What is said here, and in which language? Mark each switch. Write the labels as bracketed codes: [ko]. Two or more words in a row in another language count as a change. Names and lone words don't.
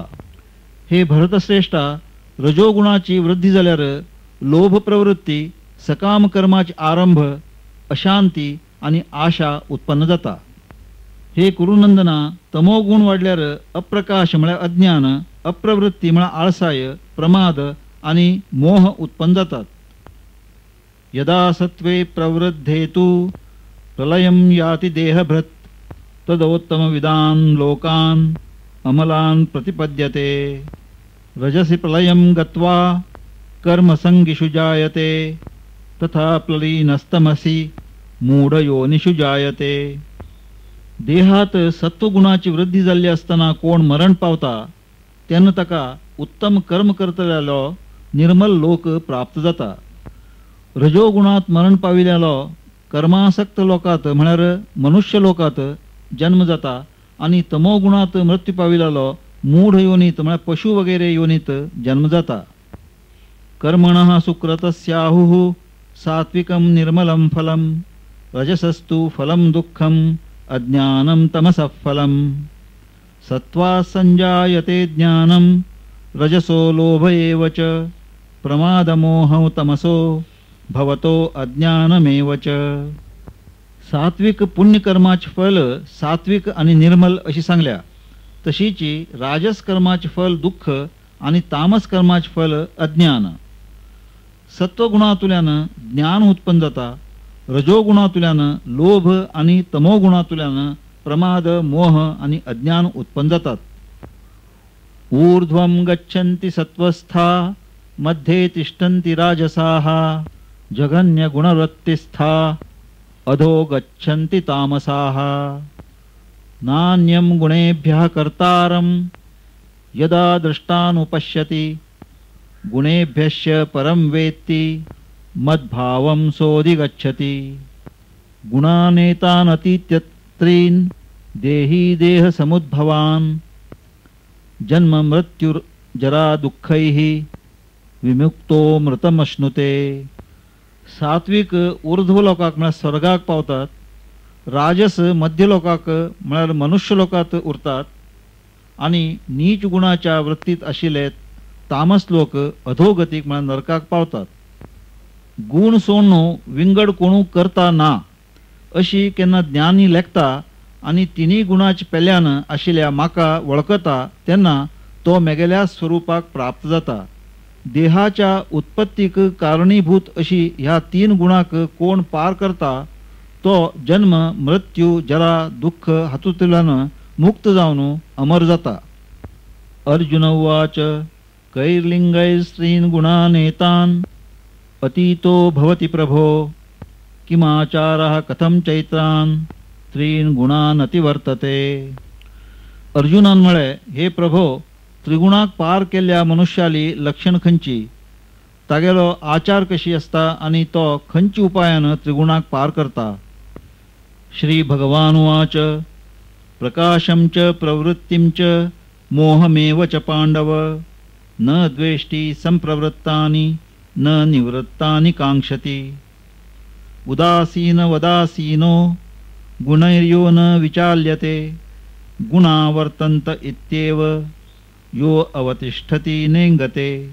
[kok] हे भरतश्रेष्ठा, रजोगुणाची वृद्धी जाल्यार लोभ प्रवृत्ती, सकाम कर्माचे आरंभ, अशांती आणि आशा उत्पन्न जाता। हे कुरुनंदना, तमोगुण वाढल्यार अप्रकाश म्हळ्यार अज्ञान, अप्रवृत्ती म्हळ्यार आळसाय, प्रमाद आणि मोह उत्पन्न जातात। [sa] यदा सत्वे प्रवृद्धे तु प्रलयं याति देहभृत् तदोत्तमविदान् लोकान् अमलान् प्रतिपद्यते रजसि प्रलयं गत्वा कर्मसंगिषु जायते तथा प्ललीनस्तमसि मूढयोनिषु जायते। [kok] देहात सत्वगुणाची वृद्धी जाल्ली असताना कोण मरण पावता तेन्ना ताका उत्तम कर्म करतल्यालो निर्मल लोक प्राप्त जाता। रजोगुणात मरण पाविल्लो कर्मासक्त लोकात म्हळ्यार मनुष्य लोकात जन्म जाता आणि तमोगुणात मृत्यू पाविल्लो मूढ योनीत म्हळ्यार पशु वगैरे योनीत जन्म जाता। [sa] कर्मणः सुकृतस्याहुः सात्विकं निर्मलं फलं रजसस्तु फलं दुःखं अज्ञानं तमसः फलं सत्त्वा संजायते ज्ञानं रजसो लोभ एव च प्रमादमोहौ तमसो भवतो अज्ञानमेव च। [kok] सात्विक पुण्यकर्माचे फल सात्विक आणि निर्मल अशी सांगल्या। तशीची राजस कर्माचे फल दुःख आणि तामस कर्माचे फल अज्ञान। सत्वगुणातुल्यान ज्ञान उत्पन्न जाता, रजोगुणातुल्यान लोभ आणि तमोगुणातुल्यान प्रमाद, मोह आणि अज्ञान उत्पन्न जातात। [sa] ऊर्ध्वं गच्छन्ति सत्वस्था मध्ये तिष्ठन्ति राजसाः जघन्यगुणवृत्तिस्था अधो गच्छन्ति तामसाः। नान्यं गुणेभ्यः कर्तारं यदा दृष्टानुपश्यति गुणेभ्यश्च परं वेत्ति मद्भावं सोऽधिगच्छति। गुणानेतानतीत्यत्रीन् देही देहसमुद्भवान् जन्म मृत्युर्जरा दुःखैः विमुक्तो मृतमश्नुते। [kok] सात्विक ऊर्ध्व लोकाक म्हळ्यार स्वर्गाक पावतात, राजस मध्य लोकाक म्हळ्यार मनुष्य लोकात उरतात आणि नीच गुणाच्या वृत्तीत आशिल्ले तामस लोक अधोगतीक म्हळ्यार नरकाक पावतात। गुण सोडून विंगड कोणू करता ना अशी केन्ना ज्ञानी लेखता आणि तिन्ही गुणाच्या पेल्यान आशिल्ल्या म्हाका वळखता तेन्ना तो मेगेल्या स्वरूपाक प्राप्त जाता। देहाच्या उत्पत्तीक कारणीभूत अशी ह्या तीन गुणाक कोण पार करता तो जन्म मृत्यू जरा दुःख हातूंतल्यान मुक्त जावन अमर जाता। [sa] अर्जुन उवाच कैर्लिंगैस्त्रीन् गुणानेतान् अतीतो भवति प्रभो किमाचारः कथं चैत्रान् त्रीन् गुणान् अतिवर्तते। [kok] अर्जुनान म्हळे, हे प्रभो, त्रिगुणाक पार केल्ल्या मनुष्याली लक्षण खंयची, तागेलो आचार कशी असता आणि तो खंयची उपायान त्रिगुणाक पार करता। [sa] श्री भगवान उवाच प्रकाशं च प्रवृत्तिं च मोहमेव च पांडव न द्वेष्टि संप्रवृत्तानि न निवृत्तानि कांक्षति। उदासीन वदासीनो गुणैर्यो न विचाल्यते गुणा वर्तन्त इत्येव यो अवतिष्ठति नेङ्गते।